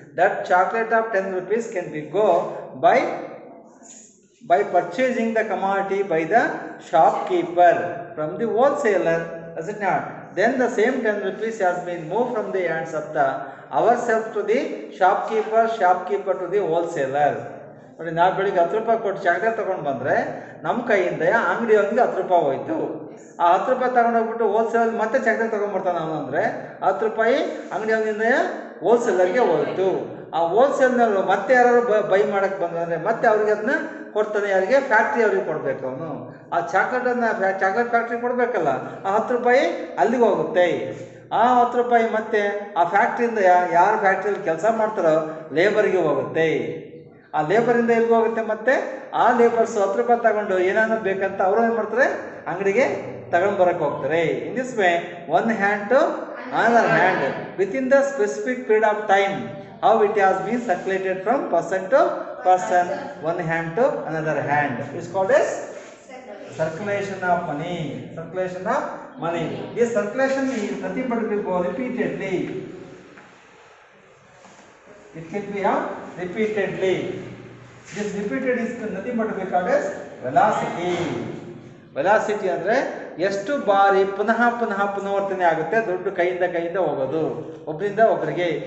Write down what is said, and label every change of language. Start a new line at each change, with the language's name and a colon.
English: That chocolate of 10 rupees can be go by purchasing the commodity by the shopkeeper from the wholesaler, is it not? Then the same 10 rupees has been moved from the hands of the ourselves to the shopkeeper to the wholesaler.
Kannada: ನೋಡಿ ನಾವು ಬೆಳಿಗ್ಗೆ 10 ರೂಪಾಯಿ ಕೊಟ್ಟು chocolate ತೊಗೊಂಡು ಬಂದರೆ ನಮ್ಮ ಕೈಯಿಂದ ಅಂಗಡಿಯವನಿಗೆ 10 ರೂಪಾಯಿ ಹೋಯ್ತು. ಆ 10 ರೂಪಾಯಿ ತಗೊಂಡೋಗ್ಬಿಟ್ಟು ಹೋಲ್ಸೇಲ್ ಮತ್ತೆ ಚಾಕ್ಲೇಟ್ ತೊಗೊಂಡ್ಬರ್ತಾನೆ ಅವನು ಅಂದರೆ 10 ರೂಪಾಯಿ ಅಂಗಡಿಯವನಿಂದ ಹೋಲ್ಸೇಲರ್ಗೆ ಹೋಯ್ತು. ಆ ಹೋಲ್ಸೇಲ್ನವರು ಮತ್ತೆ ಯಾರು ಬೈ ಮಾಡೋಕ್ಕೆ ಬಂದರೆ ಮತ್ತೆ ಅವ್ರಿಗೆ ಅದನ್ನ ಕೊಡ್ತಾನೆ, ಯಾರಿಗೆ? ಫ್ಯಾಕ್ಟ್ರಿ ಅವ್ರಿಗೆ ಕೊಡಬೇಕು. ಅವನು ಆ ಚಾಕ್ಲೇಟನ್ನು ಚಾಕ್ಲೇಟ್ ಫ್ಯಾಕ್ಟ್ರಿ ಕೊಡಬೇಕಲ್ಲ, ಆ 10 ರೂಪಾಯಿ ಅಲ್ಲಿಗೆ ಹೋಗುತ್ತೆ. ಆ 10 ರೂಪಾಯಿ ಮತ್ತೆ ಆ ಫ್ಯಾಕ್ಟ್ರಿಯಿಂದ ಯಾರು ಫ್ಯಾಕ್ಟ್ರಿಯಲ್ಲಿ ಕೆಲಸ ಮಾಡ್ತಾರೋ ಲೇಬರ್ಗೆ ಹೋಗುತ್ತೆ. ಆ ಲೇಬರಿಂದ ಎಲ್ಲಿಗೆ ಹೋಗುತ್ತೆ? ಮತ್ತೆ ಆ ಲೇಬರ್ಸ್ 10 ರೂಪಾಯಿ ತಗೊಂಡು ಏನಾದ್ರು ಬೇಕಂತ ಅವರು ಏನು ಮಾಡ್ತಾರೆ? ಅಂಗಡಿಗೆ ತಗೊಂಡು ಬರೋಕ್ಕೆ ಹೋಗ್ತಾರೆ.
English: In this way one hand to another hand within the specific period of time, how it has been circulated from person to person, one hand to another hand, is called as circulation of money. Circulation of money. This circulation is nothing but will go repeatedly. It can be repeatedly. This repeated is nothing but will called as velocity.
Kannada: Velocity ಅಂದರೆ ಎಷ್ಟು ಬಾರಿ ಪುನಃ ಪುನರಾವರ್ತನೆ ಆಗುತ್ತೆ ದುಡ್ಡು ಕೈಯಿಂದ ಹೋಗೋದು ಒಬ್ಬರಿಂದ ಒಬ್ಬರಿಗೆ.